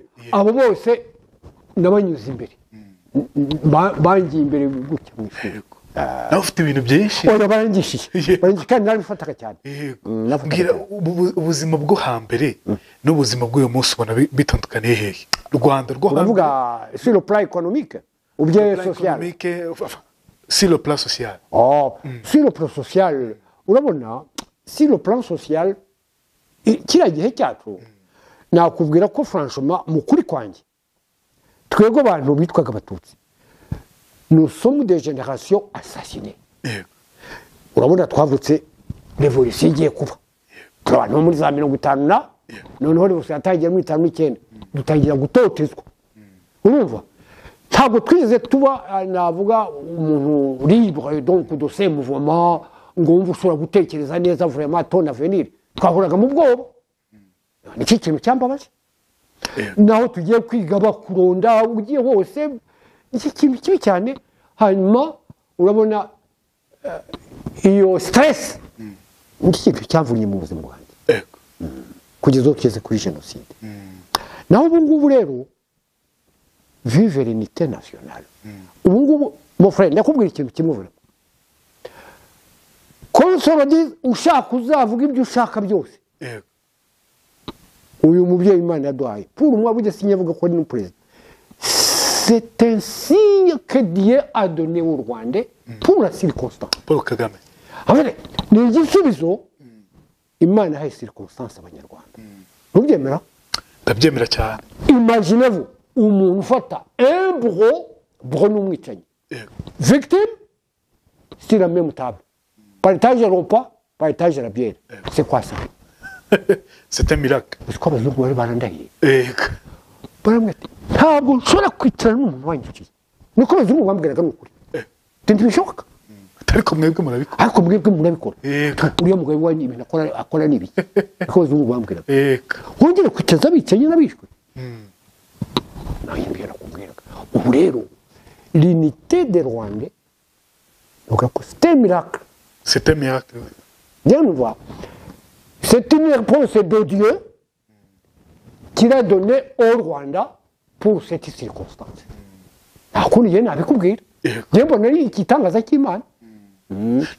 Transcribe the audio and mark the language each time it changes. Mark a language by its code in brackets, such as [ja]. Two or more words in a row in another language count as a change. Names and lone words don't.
[rw] abo bose nabanyuze imbere bangiye imbere gutya mu ishuri nawe ufite ibintu byinshi oya barangishije kandi narabifataga cyane mbwira ubuzima bwo hambere n'ubuzima bw'uyu munsi ubona bitandukaniye hehe Rwanda rwo [fr] uravuga sur le plan économique ou bien social sur le plan social sur le plan social [rw] urabona [fr] sur le plan social [rw] kiriya gihe cyacu nakubwira ko franchement mu kuri kwanjye twego abantu bitwaga abatutsi [fr] nous sommes des générations assassinées [rw] urabona twavutse revolution igiye kuba abantu muri za 50 noneho revolution yatangiye muri 59 dutangira gutotezwa urumva ntabwo twize tuba navuga umuntu [fr] libre donc de ces mouvements [rw] ngo wumva ushobora gutekereza neza [fr] vraiment ton avenir [rw] twahuraga mu bwoba nicyo kintu cyambabaje naho tugiye kwiga bakuronda ugiye hose iki kintu kibi cyane hanyuma urabona iyo stress iki kintu cyavunye mu buzima bwanjye kugeza ukeze kuri jenoside naho ubu ngubu rero [fr] vive l'unité nationale [rw] ubu ngubu [fr] mon frère [rw] ndakubwira ikintu kimwe vuba konsolodi ushaka uzavuga ibyo ushaka byose uyu mubyeyi Imana yaduhaye [fr] pour moi [rw] burya sinyavuga ko ari n'umuperezida [fr] c'est un signe que Dieu a donné au Rwanda pour la circonstance [rw] Paul Kagame ni igisubizo Imana yahaye circonstance abanyarwanda mubyemera ndabyemera cyane [fr] imaginez-vous [rw] umuntu ufata [fr] un bro n'umwicanyi victime c'est la même table partage le repas partage la bière. C'est quoi ça? C'est un miracle. [rw] Uzi ko abazungu bari barandahiye Ego. baramwe ati ntabwo nshobora kwicarana n'umuntu wanyikiye niko abazungu bambwiraga ni ukuri ntibishoboka ariko mwebwe murabikora. ariko mwebwe murabikora Ego. uriya mugabo wanyu ibintu akora ni ibiki niko abazungu bambwiraga Ego. wongere kwicaza bicaye n'abishwe nanjye mbwira kubwiraga ubu rero [fr] l'unité des Rwandais donc c'était un miracle. C'est un miracle. Viens nous voir. C'est une réponse de Dieu qu'il a donnée au Rwanda pour cette circonstance. [rw] Nta kundi njye nabikubwira Yego. njye mbona ari igitangaza cy'Imana